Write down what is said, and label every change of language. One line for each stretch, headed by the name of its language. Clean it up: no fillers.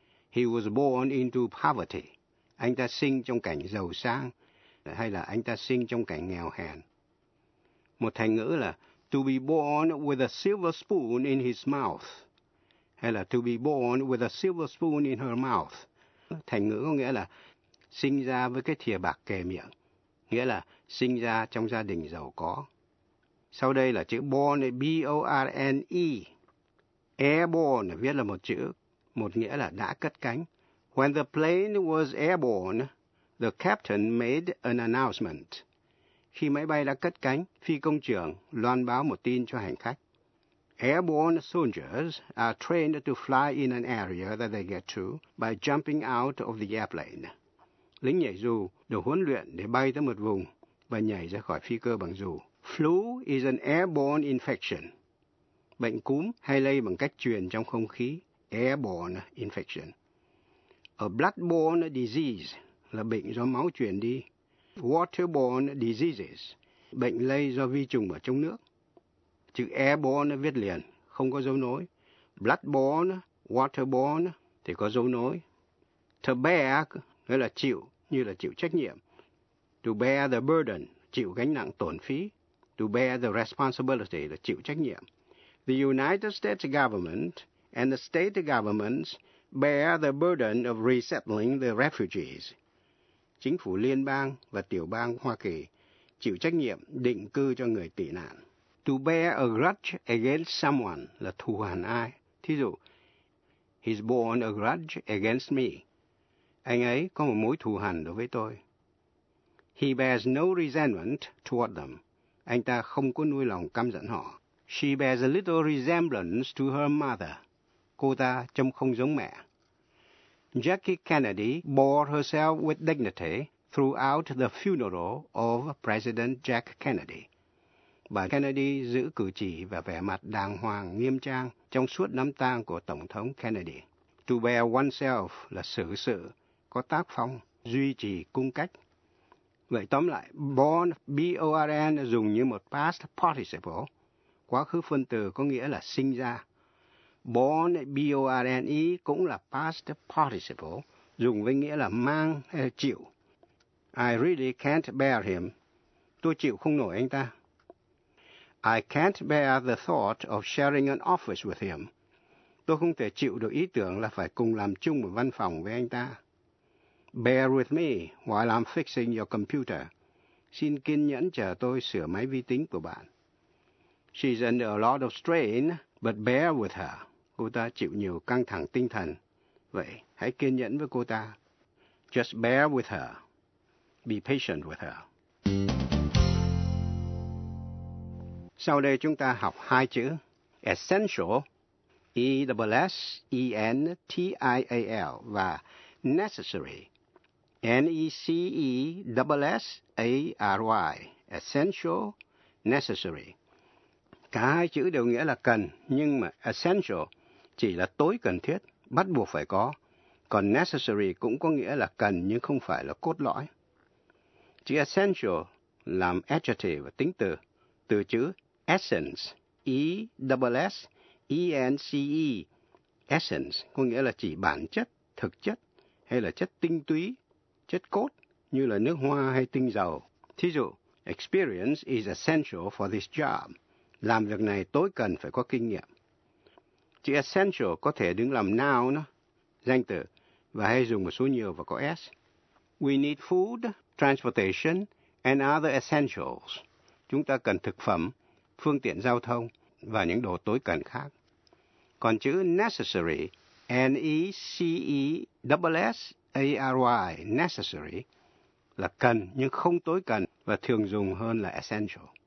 English: He was born into poverty.
Vietnamese: Anh ta sinh trong cảnh giàu sang hay là anh ta sinh trong cảnh nghèo hèn. Một thành ngữ là
English: to be born with a silver spoon in his mouth.
Vietnamese: Hay là
English: to be born with a silver spoon in her mouth.
Vietnamese: Thành ngữ có nghĩa là sinh ra với cái thìa bạc kề miệng. nghĩa là sinh ra trong gia đình giàu có. Sau đây là chữ born, B-O-R-N-E. Airborne viết là một chữ, một nghĩa là đã cất cánh.
English: When the plane was airborne, the captain made an announcement.
Vietnamese: Khi máy bay đã cất cánh, phi công trưởng loan báo một tin cho hành khách.
English: Airborne soldiers are trained to fly in an area that they get to by jumping out of the airplane.
Vietnamese: Lính nhảy dù được huấn luyện để bay tới một vùng và nhảy ra khỏi phi cơ bằng dù.
English: Flu is an airborne infection.
Vietnamese: Bệnh cúm hay lây bằng cách truyền trong không khí. Airborne infection.
English: A bloodborne disease
Vietnamese: là bệnh do máu truyền đi. Waterborne diseases, bệnh lây do vi trùng ở trong nước. Chữ airborne viết liền, không có dấu nối. Bloodborne, waterborne thì có dấu nối. To bear, nghĩa là chịu, như là chịu trách nhiệm.
English: To bear the burden,
Vietnamese: chịu gánh nặng tổn phí.
English: To bear the responsibility,
Vietnamese: là chịu trách nhiệm.
English: The United States government and the state governments bear the burden of resettling the refugees.
Vietnamese: Chính phủ liên bang và tiểu bang Hoa Kỳ chịu trách nhiệm định cư cho người tị nạn.
English: To bear a grudge against someone
Vietnamese: là thù hằn ai. Thí dụ,
English: he's borne a grudge against me.
Vietnamese: Anh ấy có một mối thù hằn đối với tôi.
English: He bears no resentment toward them.
Vietnamese: Anh ta không có nuôi lòng căm giận họ.
English: She bears a little resemblance to her mother.
Vietnamese: Cô ta trông không giống mẹ.
English: Jackie Kennedy bore herself with dignity throughout the funeral of President Jack Kennedy.
Vietnamese: Bà Kennedy giữ cử chỉ và vẻ mặt đàng hoàng, nghiêm trang trong suốt đám tang của Tổng thống Kennedy.
English: To bear oneself
Vietnamese: là xử sự, có tác phong, duy trì cung cách. Vậy tóm lại, born, B-O-R-N, dùng như một past participle, quá khứ phân từ có nghĩa là sinh ra. Born, B-O-R-N-E, cũng là past participle, dùng với nghĩa là mang hay là chịu.
English: I really can't bear him.
Vietnamese: Tôi chịu không nổi anh ta.
English: I can't bear the thought of sharing an office with him.
Vietnamese: Tôi không thể chịu được ý tưởng là phải cùng làm chung một văn phòng với anh ta.
English: Bear with me while I'm fixing your computer.
Vietnamese: Xin kiên nhẫn chờ tôi sửa máy vi tính của bạn.
English: She's under a lot of strain, but bear with her.
Vietnamese: Cô ta chịu nhiều căng thẳng tinh thần. Vậy, hãy kiên nhẫn với cô ta.
English: Just bear with her. Be patient with her.
Vietnamese: Sau đây chúng ta học hai chữ.
English: Essential, E-S-S-E-N-T-I-A-L, và necessary, N-E-C-E-S-S-A-R-Y, essential, necessary.
Vietnamese: Cả hai chữ đều nghĩa là cần, nhưng mà essential chỉ là tối cần thiết, bắt buộc phải có. Còn necessary cũng có nghĩa là cần, nhưng không phải là cốt lõi. Chữ essential làm adjective và tính từ. Từ chữ essence, E-S-S-E-N-C-E, essence có nghĩa là chỉ bản chất, thực chất, hay là chất tinh túy, chất cốt, như là nước hoa hay tinh dầu. Thí dụ,
English: experience is essential for this job.
Vietnamese: Làm việc này tối cần phải có kinh nghiệm. Chữ essential có thể đứng làm noun, danh từ, và hay dùng một số nhiều và có S.
English: We need food, transportation, and other essentials.
Vietnamese: Chúng ta cần thực phẩm, phương tiện giao thông, và những đồ tối cần khác. Còn chữ necessary, N-E-C-E-S-S-A-R-Y, necessary, là cần nhưng không tối cần và thường dùng hơn là essential.